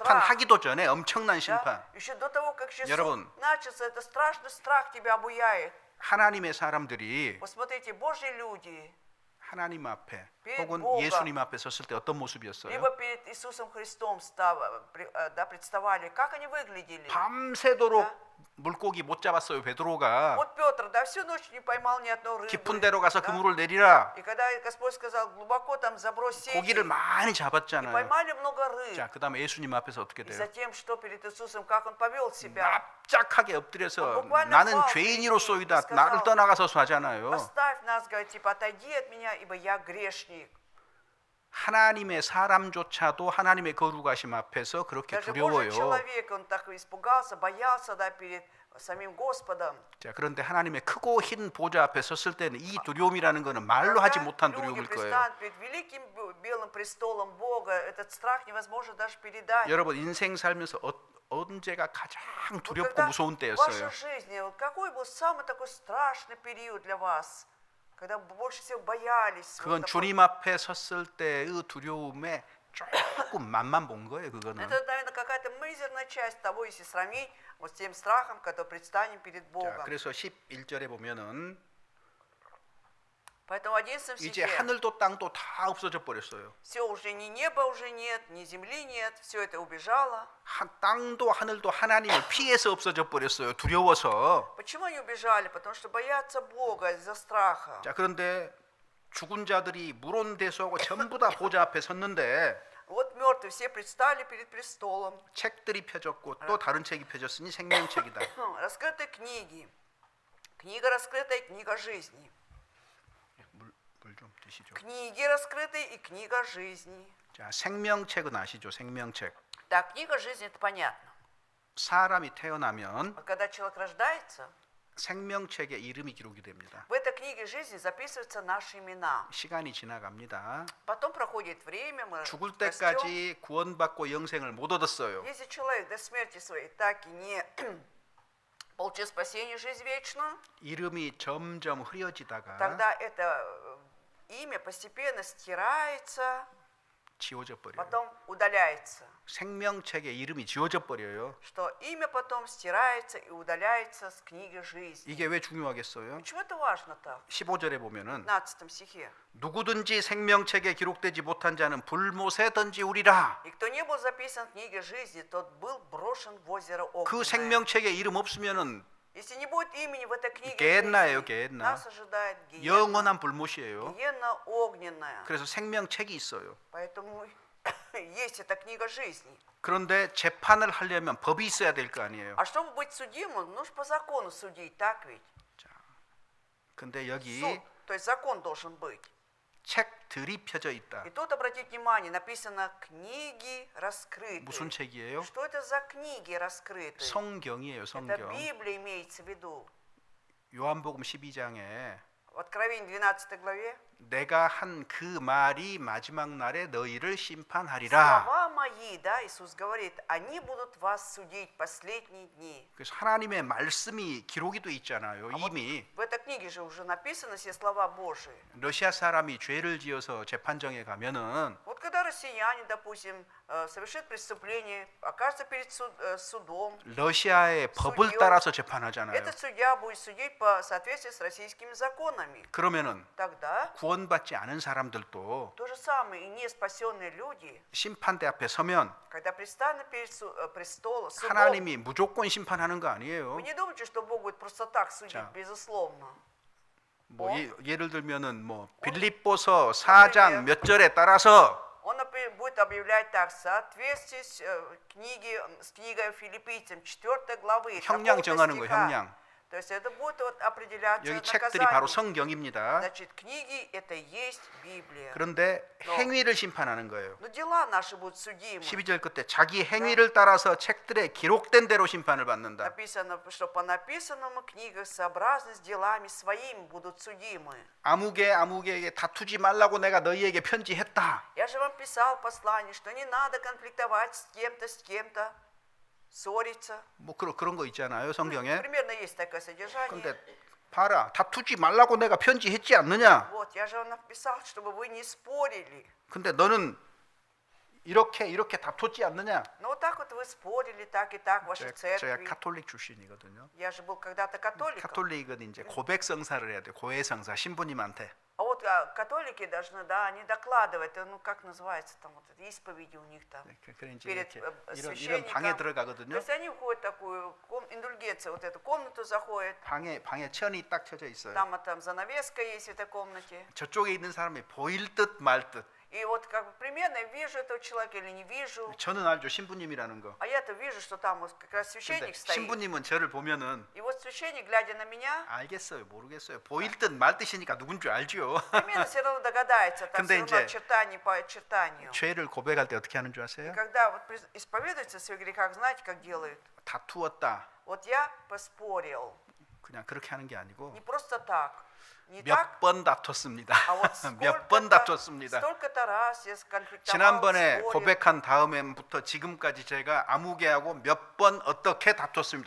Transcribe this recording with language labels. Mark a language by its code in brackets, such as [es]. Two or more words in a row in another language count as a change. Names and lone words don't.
[ko] 재판하기도 전에 엄청난 심판. [ru] Да? Еще до того, как еще [ko] 여러분. [ru] суд начался, это страшный страх тебя обуяет. [ko] 하나님의 사람들이 [ru] Посмотрите, Божьи люди, [ko] 하나님 앞에 [ru] перед [ko] 혹은 [ru] Богом. [ko] 예수님 앞에 섰을 때 어떤 모습이었어요? [ru] либо перед Иисусом Христом да, представали, как они выглядели. [ko] 밤새도록 [ru] Да. [ko] 물고기 못 잡았어요. 베드로가 [ru] Вот Петр, да, всю ночь не поймал ни одной рыбы. [ko] 깊은 데로 가서 [ru] да. [ko] 그물을 내리라. [ru] И когда Господь сказал, глубоко там забрось сети, [ko] 고기를 많이 [ru] и [ko] 잡았잖아요. [ru] поймали много рыб. [ko] 자, 그다음에 예수님 앞에서 어떻게 [ru] И [ko] 돼요? [ru] затем, что перед Иисусом, как он повел себя. [ko] 납작하게 엎드려서 [ru] буквально [ko] 나는 [ru] пал [ko] 죄인으로소이다. [ru] перед ним и [ko] 나를 [ru] сказал, [ko] 떠나가서 하잖아요. [ru] Оставь нас, говорит, типа, отойди от меня, ибо я грешник. [ko] 하나님의 사람조차도 하나님의 거룩하심 앞에서 그렇게 [ru] Даже [ko] 두려워요. [ru] Божий человек, он так испугался, боялся, да, перед самим Господом. [ko] 자, 그런데 하나님의 크고 흰 보좌 앞에 섰을 때는 이 두려움이라는 것은 말로 하지 [ru] Когда [ko] 못한 [ru] люди [ko] 두려움일 거예요. [ru] предстанут перед великим белым престолом Бога, этот страх невозможно даже передать. [ko] 여러분 인생 살면서 언제가 가장 [ru] Вот [ko] 두렵고 [ru] когда [ko] 무서운 [ru] в вашей [ko] 때였어요? [ru] жизни, вот какой был самый такой страшный период для вас, когда больше всего боялись? [ko] 그건 [ru] вот такой- [ko] 주님 앞에 섰을 때의 두려움에 조금 맛만 본 거예요. 그거는. [ru] Это, наверное, какая-то мизерная часть того, если сравнить вот с тем страхом, который предстанем перед [ko] 자, [ru] Богом. [ko] 그래서 11절에 보면은 [ru] Поэтому в 11 [ko] 이제 [ru] стихе [ko] 하늘도 땅도 다 없어져 버렸어요. [ru] все уже ни неба уже нет, ни земли нет, все это убежало. [ko] 땅도 하늘도 하나님을 피해서 없어져 버렸어요. 두려워서. [ru] Почему они убежали? Потому что боятся Бога из-за страха. [ko] 자, 그런데 죽은 자들이 물온대수하고 전부 다 보좌 앞에 섰는데 [ru] Вот мертвые все предстали перед престолом. [ko] 책들이 펴졌고 또 다른 책이 펴졌으니 생명책이다. [ru] Раскрыты книги. Книга раскрытая, книга жизни. [ko] 물 좀 드시죠. [ru] Книги раскрыты и книга жизни. [ko] 자, 생명책은 아시죠? 생명책. [ru] Так, книга жизни это понятно. [ko] 사람이 태어나면 [ru] Вот когда человек рождается, [ko] 생명책에 이름이 기록이 됩니다. [ru] в этой книге жизни записываются наши имена. [ko] 시간이 지나갑니다. [ru] Потом проходит время, мы [ko] 죽을 [ru] растем. [ko] 때까지 구원받고 영생을 못 얻었어요. [ru] Если человек до смерти своей так и не получил спасение, жизнь вечную, [ko] 이름이 점점 흐려지다가 [ru] тогда это имя постепенно стирается, [ko] 지워져 버려요. [ru] потом удаляется. [ko] 생명책에 이름이 지워져 버려요. [ru] Что имя потом стирается и удаляется с книги жизни. [ko] 이게 왜 중요하겠어요? [ru] Почему это важно так? [ko] 15절에 보면은 [ru] В 15 стихе. [ko] 누구든지 생명책에 기록되지 못한 자는 불못에 던지우리라. [ru] И кто не был записан в книге жизни, тот был брошен в озеро [ko] 그 [ru] огненное. [ko] 생명책에 이름 없으면은 [ru] Если не будет имени в этой книге [ko] геhen나예요, [ru] жизни, [ko] геhen나. [ru] нас ожидает гиенна. [ko] 영원한 불못이에요. [ru] Гиенна огненная. [ko] 그래서 생명책이 있어요. [ru] Поэтому есть эта книга жизни. [ko] 그런데 재판을 하려면 법이 있어야 될 거 아니에요. [ru] А чтобы быть судимым, нужно по закону судить, так ведь? [ko] 근데 여기 [ru] Суд, то есть закон должен быть. [ko] 책들이 펴져 있다. [ru] И тут, обратите внимание, написано «книги раскрыты». [ko] 무슨 책이에요? [ru] Что это за книги раскрыты? [ko] 성경이에요, [ru] Это [ko] 성경. [ru] Библия имеется в виду. [ko] 요한복음 12장에 [ru] В Откровении 12 главе [ko] 내가 한 그 말이 마지막 날에 너희를 심판하리라. [ru] слова мои, да, Иисус говорит, они будут вас судить последние дни. [ko] 그래서 하나님의 말씀이 기록이 돼 있잖아요. 이미 [ru] В этой книге же уже написаны все слова Божии. [ko] 러시아 사람이 죄를 지어서 재판정에 가면은 [ru] Вот когда россияне, допустим, совершит преступление, окажется перед судом, [ko] 러시아의 법을 [ru] судьей, [ko] 따라서 재판하잖아요. [ru] этот судья будет судить по соответствии с российскими законами. [ko] 그러면은 [ru] Тогда [ko] 구원받지 않은 사람들도 [ru] то же самое и не спасенные люди, [ko] 심판대 앞에 서면 [ru] когда предстанут перед престолом, судом, [ko] 하나님이 무조건 심판하는 거 [ru] вы [ko] 아니에요. [ru] не думайте, что Бог будет просто так судить, [ko] 자. [ru] безусловно. [ko] 뭐 예를 들면은 뭐 빌립보서 4장 몇 절에 따라서 [ru] Он, например, будет объявлять так, в соответствии с книгой Филиппийцам 4 главы, [ko] 형량 [ru] такого-то [ko] 정하는 거예요, [ru] стиха. [ko] 형량. [ru] То есть это будет вот определяться [ko] 여기 책들이 바로 [ru] наказание. [ko] 성경입니다. [ru] Значит, книги это и есть Библия. [ko] 그런데 행위를 심판하는 거예요. [ru] Но дела наши будут судимы. [ko] 12절 끝에 자기 행위를 따라서 책들에 기록된 대로 심판을 받는다. [ru] Написано, что по написанному книгах сообразно с делами своими будут судимы. [ko] 아무개에게 다투지 말라고 내가 너희에게 편지했다. [ru] Я же вам писал послание, что не надо конфликтовать с кем-то, ссориться. [ko] 뭐 그런 거 있잖아요, 성경에. [ru] Примерно есть такое содержание. [ko] 근데 봐라, 다투지 말라고 내가 편지했지 않느냐? [ru] Вот, я же вам написал, чтобы вы не спорили. [ko] 근데 너는 이렇게 다퉜지 않느냐? [ru] Но вот так вот вы спорили, так и так, в вашей [ko] 제가 [ru] церкви. [ko] 카톨릭 출신이거든요. [ru] Я же был когда-то католиком. [ko] 카톨릭은 이제 고백 성사를 해야 돼. 고해 성사 신부님한테. [ru] А вот католики должны, да, они докладывают, ну как называется там, вот это, исповеди у них там. [ko] 그래 이제 [ru] Перед [ko] 이렇게 이런 [ru] священником. [ko] 방에 [ru] То [ko] 들어가거든요. [ru] есть они входят в такую индульгенцию, вот эту комнату заходят, [ko] 방에 천이 딱 쳐져 있어요. [ru] там занавеска есть в этой комнате. [ko] 저쪽에 있는 사람이 보일 듯 말 듯. [ru] И вот как бы примерно вижу этого человека или не вижу. [ko] 저는 알죠, 신부님이라는 거. [ru] А я-то вижу, что там вот как раз [ko] 근데 [ru] священник стоит. [ko] 신부님은 저를 보면은 [ru] И вот священник, глядя на меня, [ko] 알겠어요, 모르겠어요. 보일 듯 말 듯이니까 누군 줄 알죠. [ru] примерно все равно догадается, там [ko] 근데 [ru] все равно [ko] 이제 [ru] очертание по очертанию. [ko] 죄를 고백할 때 어떻게 하는 줄 [ru] И [ko] 아세요? [ru] когда вот исповедуется в своих грехах, знаете, как делают? [ko] 다투었다. [ru] Вот я поспорил, [ko] 그냥 그렇게 하는 게 아니고 [ru] не просто так, не [ko] 몇 [ru] так, [ko] 번 다퉜습니다. [ru] а вот [ko] 몇 번 다퉜습니다. [ru] столько-то раз я конфликтовал, [ko] 지난번에 [ru] спорил. [ko] 고백한 다음에부터 지금까지 제가 아무개하고 몇 번 어떻게 다퉜습니다.